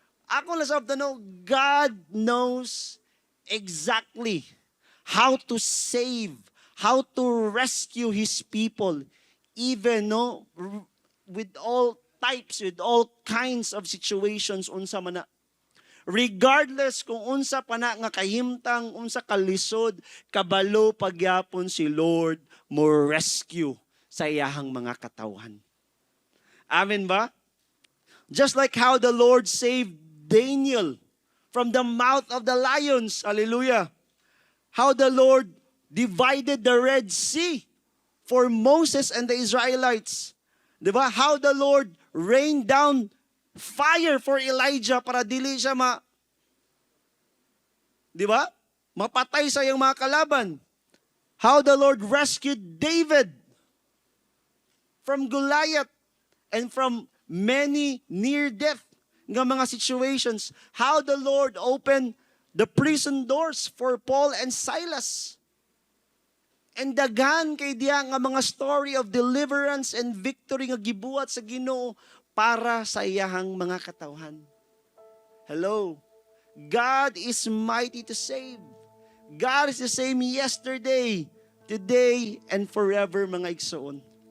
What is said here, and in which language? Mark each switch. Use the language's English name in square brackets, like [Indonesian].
[English] Ako lang sa know, God knows exactly how to save, how to rescue His people, even with all types, with all kinds of situations, [Cebuano] unsa man na. Regardless kung unsa pa na nga kahimtang, unsa kalisod, kabalo pagyapon si Lord mo rescue sa iyahang mga katawhan. Amen ba? [English] Just like how the Lord saved Daniel from the mouth of the lions. Hallelujah. How the Lord divided the Red Sea for Moses and the Israelites. Diba? How the Lord rained down fire for Elijah [Cebuano] para dili siya diba? Mapatay sa iyang mga kalaban. [English] How the Lord rescued David from Goliath and from many near-death nga mga situations. How the Lord opened the prison doors for Paul and Silas. [Cebuano] And daghan kay diya nga mga [English] story of deliverance and victory [Cebuano] nga gibuhat sa Ginoo para sa iyahang mga katawhan. Hello. [English] God is mighty to save. God is the same yesterday, today, and forever, [Cebuano] mga igsoon.